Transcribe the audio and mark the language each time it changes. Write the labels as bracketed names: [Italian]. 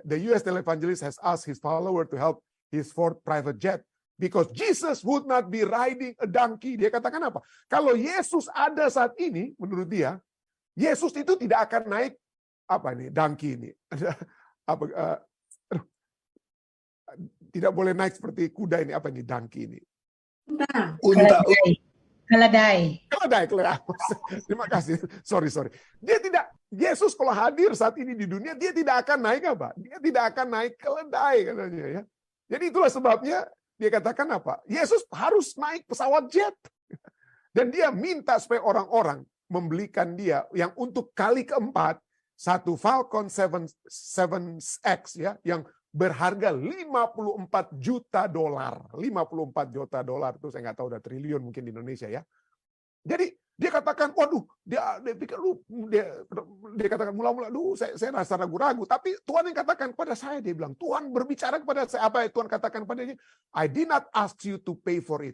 [English] The US televangelist has asked his follower to help his 4th private jet. Because Jesus would not be riding a donkey. [Indonesian] Dia katakan apa? Kalau Yesus ada saat ini, menurut dia, Yesus itu tidak akan naik donkey ini. Tidak boleh naik seperti kuda ini. Apa ini donkey ini? Unta. Keledai. Terima kasih. Sorry. Yesus kalau hadir saat ini di dunia, dia tidak akan naik apa? Dia tidak akan naik keledai katanya ya. Jadi itulah sebabnya dia katakan apa? Yesus harus naik pesawat jet. Dan dia minta supaya orang-orang membelikan dia yang untuk kali keempat, satu Falcon 7X ya, yang berharga $54 juta. 54 juta dolar itu saya nggak tahu, udah triliun mungkin di Indonesia ya. Jadi dia katakan, waduh, dia pikir dia katakan mula-mula, saya rasa ragu-ragu. Tapi Tuhan yang katakan kepada saya, dia bilang, Tuhan berbicara kepada saya. Apa yang Tuhan katakan padanya? [English] I did not ask you to pay for it.